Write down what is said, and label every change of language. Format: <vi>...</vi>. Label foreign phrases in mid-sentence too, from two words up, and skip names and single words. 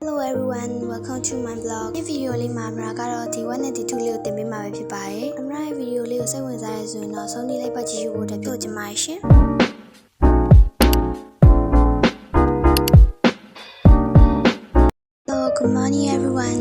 <en>Hello everyone, welcome to my blog. This video</en> <my>လေးမှာအမရာကတော့ဒီ1နဲ့ဒီ2လေးကိုတင်ပေးမှာပဲဖြစ်ပါတယ်။အမရာရဲ့ video လေးကိုစိတ်ဝင်စားရဆိုရင်တော့ဆုံးဖြတ်လိုက်ပါကြည့်ရှုဖို့အတွက်ပြောချင်ပါတယ်ရှင်။</my> <en>Good morning everyone.</en>